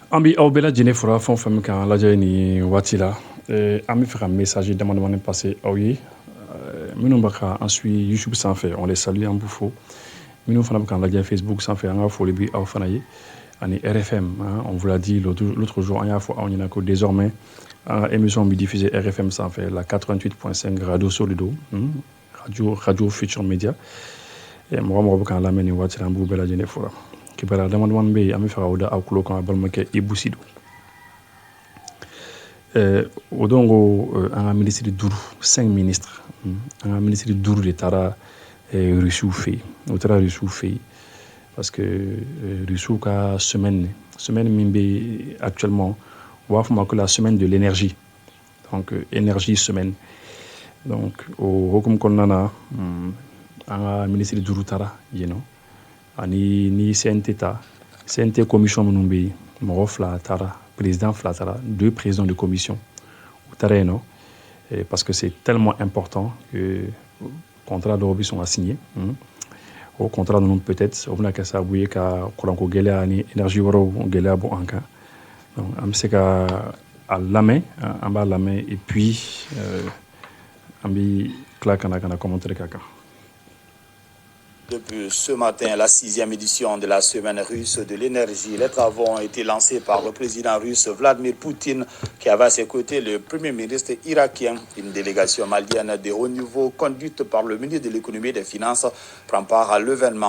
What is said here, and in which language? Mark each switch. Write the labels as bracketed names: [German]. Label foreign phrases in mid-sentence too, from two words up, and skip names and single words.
[Bambara] An bɛ aw bɛɛ lajɛlen fɔra fɛn o fɛn min kan lajɛ ni waati la an bɛ fɛ ka message damadamanin passer aw ye minnu bɛ ka an suit YouTube sanfɛ [French] on les salue [Bambara] an b'u fo minnu fana bɛ k'an lajɛ Facebook sanfɛ an ka foli bɛ aw fana ye ani RFM [French] on vous l'a dit l'autre jour [Bambara] an y'a fɔ aw ɲɛna ko désormais an ka émission bɛ diffuser RFM sanfɛ la 88.5 Radio Solido radio Futur Media mɔgɔ o mɔgɔ bɛ k'an lamɛn nin waati la an b'u bɛɛ lajɛlen fora kibaruya damadamanin bɛ yen an bɛ fɛ k'aw da aw tulo kan a balimakɛ Ibou Sidou o don ko an ka minisiri 5 ministres an ka minisiri 5 de taara Rusiw fɛ yen o taara Rusiw fɛ yen [French] parce que [Bambara] Rusiw ka semaine min bɛ actuellement u b'a fɔ ma ko [French] la semaine de l'énergie [Bambara] donc énergie semaine donc o hokumu kɔnɔna na an ka minisiri 5 taara yen nɔ ani ni CNT ta CNT commission minnu bɛ yen mɔgɔ 2 taara président 2 taara 2 [French] présidents de commission [Bambara] u taara yen nɔ [French] parce que c'est tellement important que [Bambara] contrat dɔw bɛ sɔn ka signer o contrat ninnu peut-être o bɛna kɛ sababu ye ka kuranko gɛlɛya ni énergie wɛrɛw gɛlɛya bɔ an kan donc an bɛ se ka a lamɛn an b'a lamɛn [French] et puis [Bambara] an bɛ tila ka na commentaire k'a kan. [French] Depuis ce matin, la 6e édition de la semaine russe de l'énergie. Les travaux ont été lancés par le président russe Vladimir Poutine, qui avait à ses côtés le premier ministre irakien. Une délégation malienne de haut niveau, conduite par le ministre de l'économie et des finances, prend part à l'événement.